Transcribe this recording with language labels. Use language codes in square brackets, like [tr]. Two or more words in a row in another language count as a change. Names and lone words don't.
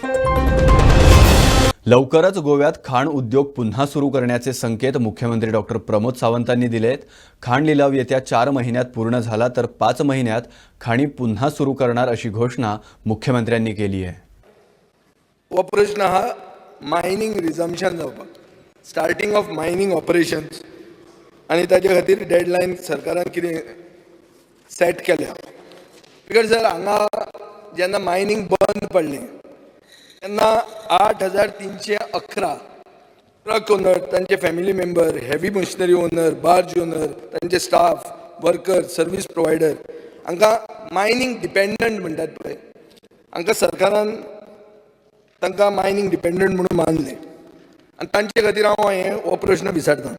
[mr] लवकरच गोव्यात खाण उद्योग पुन्हा सुरू करण्याचे संकेत मुख्यमंत्री डॉक्टर प्रमोद सावंतांनी दिलेत. खाण लिलाव येत्या 4 महिन्यात पूर्ण झाला तर 5 महिन्यात खाणी पुन्हा सुरू करणार अशी घोषणा मुख्यमंत्र्यांनी केली आहे. [kok] हो प्रश्न हा [en] mining resumption [kok] जावपाक, [en] starting of mining operations [kok] आणि ताजे खातीर डेडलायन सरकारान कितें सेट केल्या. [en] because sir [kok] हांगा जेन्ना मायनिंग बंद पडलें तेन्ना 8311 [en] truck owner, [kok] तांचे [en] family member, heavy machinery owner, barge owner, [kok] तांचे स्टाफ, वर्कर, [en] service provider [kok] हांकां [en] mining dependent [kok] म्हणटात पळय, हांकां सरकारान तांकां [en] mining dependent [kok] म्हणून मानले आनी तांचे खातीर हांव हें हो प्रश्न विचारतां.